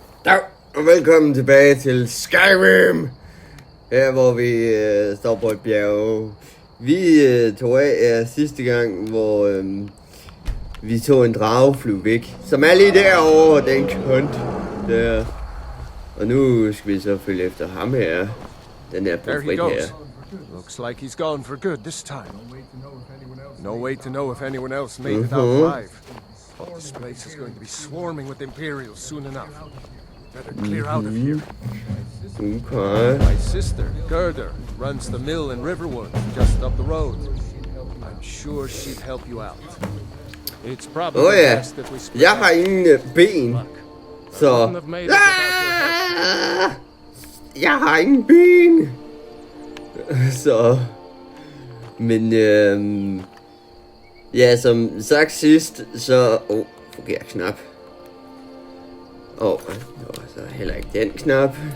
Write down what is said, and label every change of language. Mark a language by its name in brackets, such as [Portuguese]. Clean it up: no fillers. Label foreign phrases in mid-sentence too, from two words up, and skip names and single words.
[Danish] Dag, og velkommen tilbage til Skyrim. Her hvor vi står på et bjerg. Vi tog af sidste gang, hvor vi tog en drageflyve væk. Som er lige derovre, den kønt der. Og nu skal vi så følge efter ham her. Den her profet her. [English] Looks like he's gone for good this time. No way to know if anyone else made it out alive. This place is going to be swarming with Imperials soon enough. Better clear out of here. Okay. My sister, Gerda, runs the mill in Riverwood, just up the road. I'm sure she'd help you out. It's probably best that we split. [Danish] Jeg har ingen ben. Så... Jeg har ingen ben. Så... Men ja, som sagt sidst, så... forkert knap. Så heller ikke den knap.